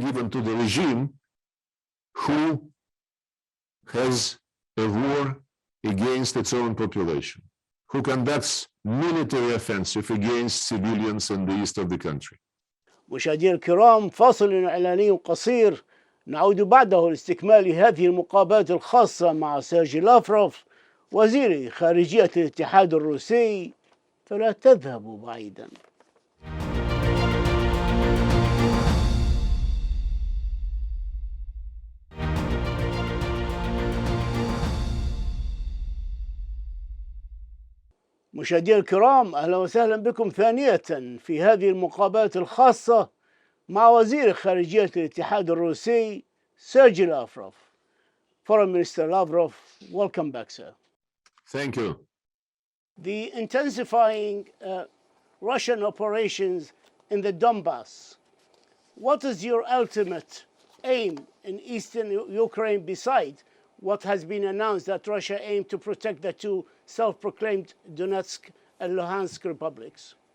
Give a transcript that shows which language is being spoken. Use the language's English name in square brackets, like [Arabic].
[English] to the regime who has a war against its own population, who conducts military offensive against civilians in the east of the country. [Arabic] مشاهدينا الكرام، فاصل إعلاني قصير، نعود بعده لاستكمال هذه المقابلات الخاصة مع سيرجي لافروف وزير خارجية الاتحاد الروسي، فلا تذهبوا بعيدا. مشاهدينا الكرام، أهلا وسهلا بكم ثانية في هذه المقابلات الخاصة مع وزير خارجية الاتحاد الروسي سيرجي لافروف. [English] Foreign Minister Lavrov, welcome back, sir. Thank you. The intensifying Russian operations in the Donbass, what is your ultimate aim in eastern Ukraine besides what has been announced that Russia aimed to protect the two self-proclaimed Donetsk and Luhansk republics?